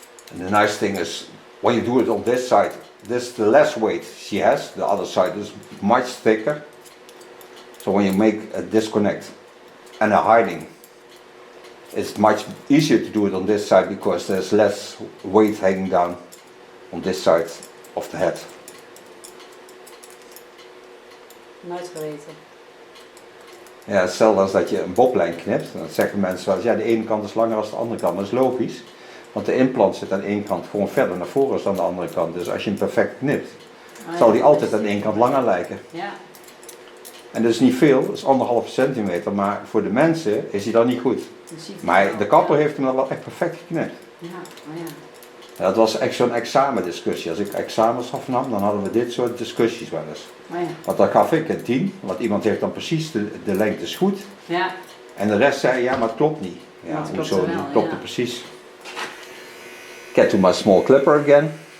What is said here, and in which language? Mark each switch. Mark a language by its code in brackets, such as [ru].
[en] And the nice thing is, when you do it on this side, this is the less weight she has, the other side is much thicker. So when you make a disconnect and a hiding, it's much easier to do it on this side because there's less weight hanging down on this side of the head. [nl] Nooit geweten. Ja, hetzelfde als dat je een boblijn knipt. Dan zeggen mensen wel eens, ja, de ene kant is langer dan de andere kant. Maar dat is logisch. Want de implant zit aan de ene kant gewoon verder naar voren dan aan de andere kant. Dus als je hem perfect knipt, zal die altijd aan de ene kant langer lijken. Ja. En dat is niet veel, dat is 1,5 centimeter, maar voor de mensen is hij dan niet goed. Maar de kapper heeft hem dan wel echt perfect geknipt. Ja, oh ja. Ja, dat was echt zo'n examendiscussie. Als ik examens afnam, dan hadden we dit soort discussies wel eens. Oh ja. Want dan gaf ik een 10, want iemand heeft dan precies de lengte is goed. Ja. En de rest zei, ja, maar het klopt niet. Ja, het hoezo? klopte wel, Het klopte ja. precies. [en] Get to my small clipper again.